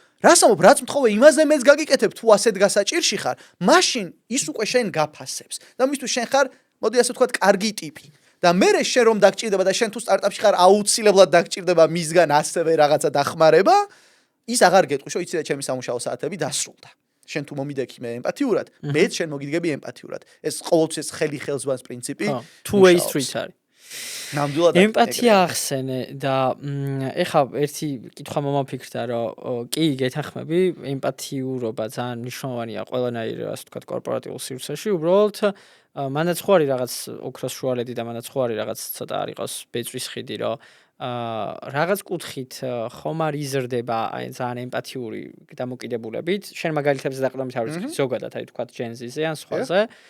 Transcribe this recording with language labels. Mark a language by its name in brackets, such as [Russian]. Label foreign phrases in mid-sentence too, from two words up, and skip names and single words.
[Georgian] რას ამობ რაც მთხოვე იმაზე მეც გაგიკეთებ თუ ასეთ გასაჭირში ხარ მაშინ ის უკვე შენ გაფასებს და მისთვის შენ ხარ მოდი ასე ვთქვათ კარგი ტიპი და მე შენ რომ დაგჭირდება და შენ თუ სტარტაპში ხარ აუცილებლად დაგჭირდება მისგან ასევე რაღაცა დახმარება ის აღარ გეტყვი რომ იცი და ჩემი სამუშაო საათები დასრულდა შენ თუ მომიდექი მე ემპათიურად მეც შენ მოგიდგები ემპათიურად ეს ყოველთვის ეს ხელი ხელზვანს პრინციპი [English] two-way street არის [Georgian] ნამდვილად ემპათია ახსენე და ეხლა ერთი კითხვა მომაფიქრდა რომ კი გეთანხმები ემპათიურობა ძალიან მნიშვნელოვანია ყველანაირ ასე ვთქვათ კორპორატიულ სივრცეში უბრალოდ მანაც ხო არის რაღაც ოქროს შუალედი და მანაც ხო არის რაღაც ცოტა არ იყოს ბეწვის ხიდი რომ რაღაც კუთხით ხომ არ იზრდება აი ძალიან ემპათიური დამოკიდებულებით შენ მაგალითებზე დაყრდნობით არ ვიცი ზოგადად აი თქვათ ჯენზიზე ან სხვაზე